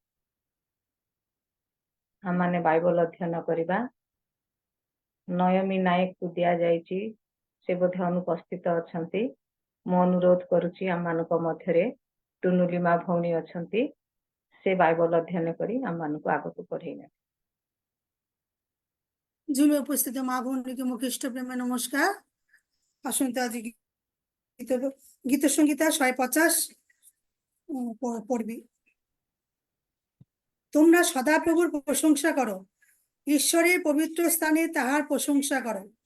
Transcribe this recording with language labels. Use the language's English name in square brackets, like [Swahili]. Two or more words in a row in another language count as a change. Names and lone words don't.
[Odia] ଆମମାନେ ବାଇବଲ ଅଧ୍ୟୟନ କରିବା ନୟମୀ ନାୟକକୁ ଦିଆଯାଇଛି ସେ ବୋଧେ ଅନୁପସ୍ଥିତ ଅଛନ୍ତି ମୁଁ ଅନୁରୋଧ କରୁଛି ଆମମାନଙ୍କ ମଧ୍ୟରେ ଟୁନୁଲିମା ଭଉଣୀ ଅଛନ୍ତି ସେ ବାଇବଲ ଅଧ୍ୟୟନ କରି ଆମମାନଙ୍କୁ ଆଗକୁ ପଢେଇ ନେବେ [Bangla] জুমে উপস্থিত মা বোনকে মুখ খ্রিস্ট প্রেমে নমস্কার আসন্ত আজ গীত সংগীতা 150 পড়বি তোমরা সদাপ্রভুর প্রশংসা করো ঈশ্বরের পবিত্র স্থানে তাহার প্রশংসা করো